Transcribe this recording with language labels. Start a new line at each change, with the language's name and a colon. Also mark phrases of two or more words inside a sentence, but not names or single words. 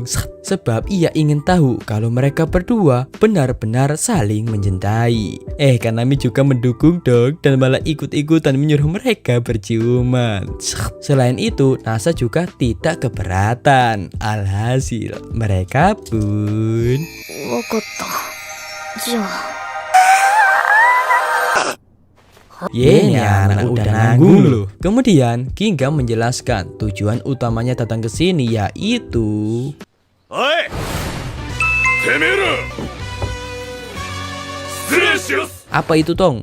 Indonesian: Sebab ia ingin tahu kalau mereka berdua benar-benar saling mencintai. Kanami juga mendukung dong dan malah ikut-ikutan menyuruh mereka berciuman. Selain itu, Nasa juga tidak keberatan. Alhasil, mereka pun...
Japanese: わかった。じゃあ。
Indonesian: Ye, anak udah nanggung loh. Kemudian Ginga menjelaskan tujuan utamanya datang ke sini yaitu...
Japanese: おい！てめえら!
Indonesian: Apa itu Tong?